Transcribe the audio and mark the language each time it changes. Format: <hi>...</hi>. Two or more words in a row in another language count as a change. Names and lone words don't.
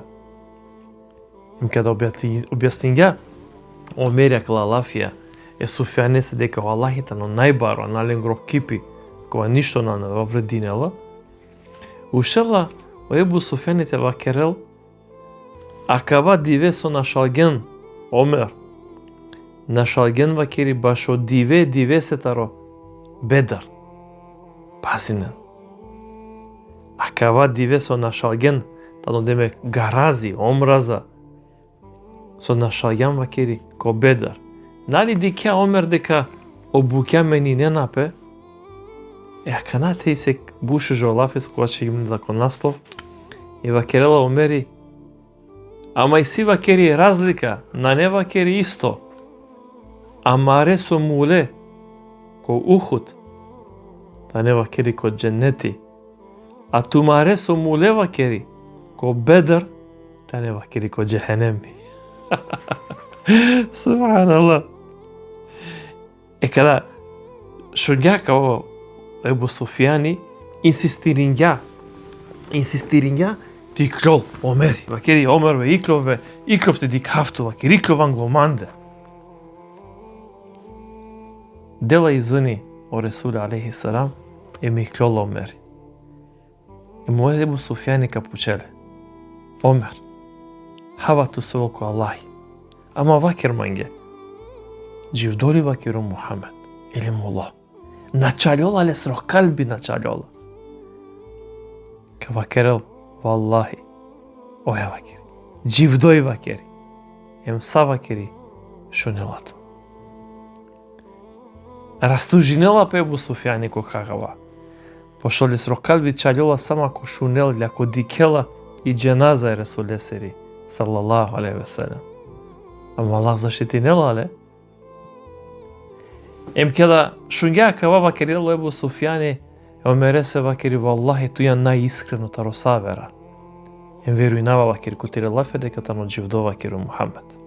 <rom>Им када објаснинга, Омерија кала Аллафија, е Суфјани се дека о Аллахи тано најбаро, а наленгро кипи, кога ништо на не врединела, ушела о Ебу Суфјани те вакерел, а кава диве со нашалген Омер, нашалген вакери баш од диве сетаро Бедар. Пазинен. А кава диве со нашалген, тано деме гарази, омраза, со нашалген вакери ко Бедар. Нали дикја Омер дека обуќа мени не напе, а канате и се буше жолафес кога ќе им да кон наслов, и вакерела Омери, ама и си вакери разлика, на не вакери исто, амаре со муле, ко Ухуд, та не вакери ко дженнети, а тумаре со муле вакери, ко Бедр, та не вакери ко джехенеми.</rom> <ar>سبحان الله.</ar> <rom>Е када шуња као Ебу Суфјани, инсистиринја, ти клол, Омери, вакери Омер бе, иклов те ди кафту, вакери иклов англоманде. Дела изини о Ресуле</rom> <ar>عليه السلام,</ar> <rom>е ми клол Омери. И моје Ебу Суфјани ка пучеле. Омер, хавату совоко Аллахи, ама вакер манге, дживдоли вакеру Мухамед, или муло. Началјола ле срох калби началјола. Ка вакерел, валлахи, оја вакери, дживдој вакери, емса вакери, шунелато. Растужинела пе Ебу Суфјани ко кагава. Пошо ле срох калби чалјола сама ко шунел, ляко дикела и дженаза е Ресуле сери,</rom> <ar>صلى الله عليه وسلم.</ar> <rom>Ама Аллах заштитинела, ле? Ем када шуња кава вакерила Ебу Суфјани, Омере се вакери валлахи туја најискрено таро савера. Ем веруинава вакери кутире лафе дека тано дживдо вакеру Мухамед.</rom>